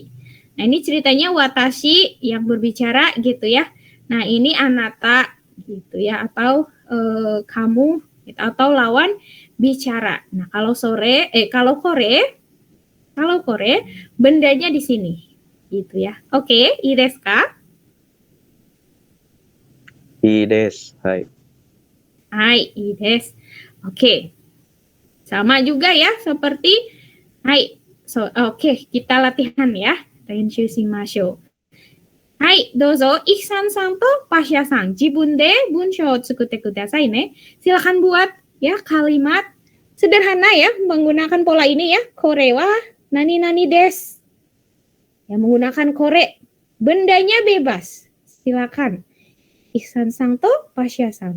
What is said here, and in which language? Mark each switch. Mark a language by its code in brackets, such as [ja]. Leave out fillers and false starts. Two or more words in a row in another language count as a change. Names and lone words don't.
[id] Nah, ini ceritanya watashi yang berbicara gitu ya. Nah, ini anata gitu ya, atau kamu gitu, atau lawan bicara. Nah, kalau kore bendanya di sini gitu ya. Oke, [ja] いいですか? いいです。はい. はい、いいです. [id] Oke. Sama juga ya seperti hai. Oke, kita latihan ya. [ja] 練習しましょう. はい、どうぞIksanさんとPasyaさん、自分で文章を作ってくださいね. [id] Silakan buat ya kalimat sederhana ya menggunakan pola ini ya. [ja] これは何々です. [id] Ya, menggunakan kore. Bendanya bebas. Silakan. [ja] Iksan-san to Pasya-san.